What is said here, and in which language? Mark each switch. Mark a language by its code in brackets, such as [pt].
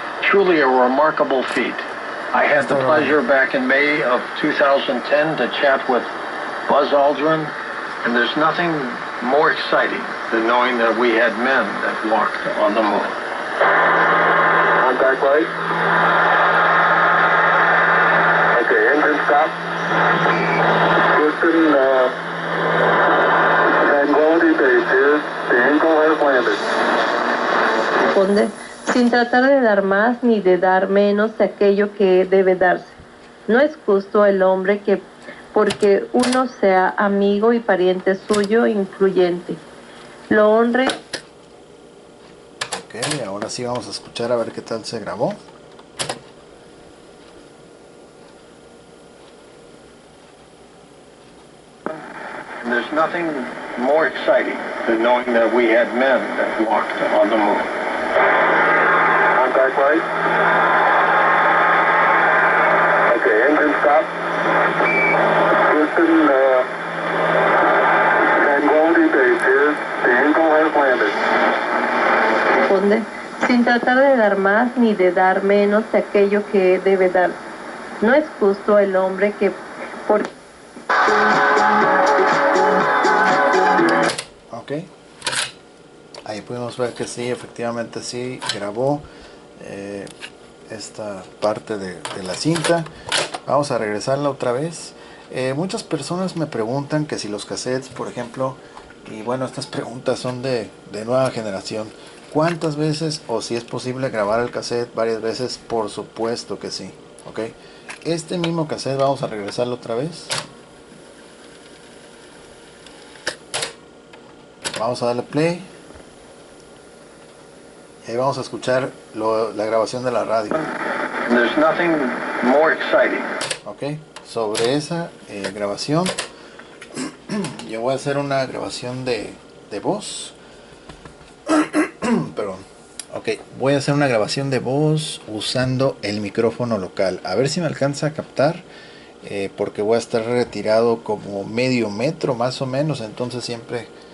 [en] Truly a remarkable feat. I had the pleasure back in May of 2010 to chat with Buzz Aldrin, and there's nothing more exciting than knowing that we had men that walked on the moon. Contact light. Okay, engine stop. Houston, Tranquility Base here. The Eagle has landed. [es] Responde, sin tratar de dar más ni de dar menos de aquello que debe darse. No es justo el hombre que, porque uno sea amigo y pariente suyo, influyente, lo honre. Ok, ahora sí vamos a escuchar a ver qué tal se grabó. [en] And there's nothing more exciting than knowing that we had men that walked on the moon. Contact light. Okay, engine stop. Houston, Tranquility Base here. The Eagle has landed. [es] Responde, sin tratar de dar más ni de dar menos de aquello que debe darse. No es justo el hombre que, por... Ok, ahí pudimos ver que sí, efectivamente sí grabó esta parte de la cinta. Vamos a regresarla otra vez. Muchas personas me preguntan que si los cassettes, por ejemplo, Y bueno, estas preguntas son de nueva generación. ¿Cuántas veces o si es posible grabar el cassette varias veces? Por supuesto que sí. ¿Ok? Este mismo cassette vamos a regresarlo otra vez. Vamos a darle play. Y ahí vamos a escuchar la grabación de la radio. [en] There's nothing more exciting. [es] Ok, sobre esa grabación yo voy a hacer una grabación de voz. Perdón. Ok, voy a hacer una grabación de voz usando el micrófono local. A ver si me alcanza a captar. Porque voy a estar retirado como medio metro más o menos. Entonces siempre...